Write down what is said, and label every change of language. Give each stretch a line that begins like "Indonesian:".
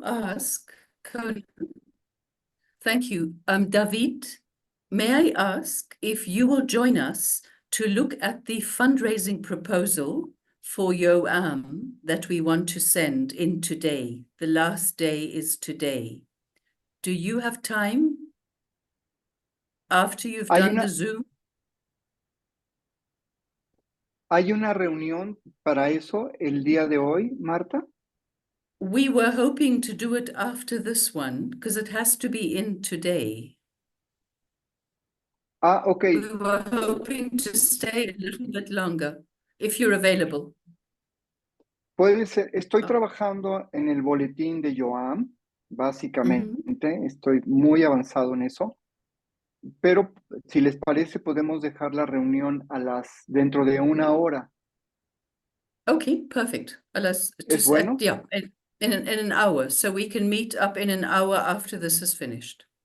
English: ask, thank you, David, may I ask if you will join us to look at the fundraising proposal for Yoam that we want to send in today? The last day is today. Do you have time after you've done the Zoom?
Spanish: ¿Hay una reunión para eso el día de hoy, Marta?
English: We were hoping to do it after this one because it has to be in today. Ah, ok. We were hoping to stay a little bit longer, if you're available.
Spanish: Puede ser, estoy Ah. trabajando en el boletín de Joan, básicamente, estoy muy avanzado en eso, pero si les parece podemos dejar la reunión dentro de 1 hora.
English: Okay, perfect.
Spanish: ¿Es bueno?
English: Yeah, in an hour. So we can meet up in an hour after this is finished.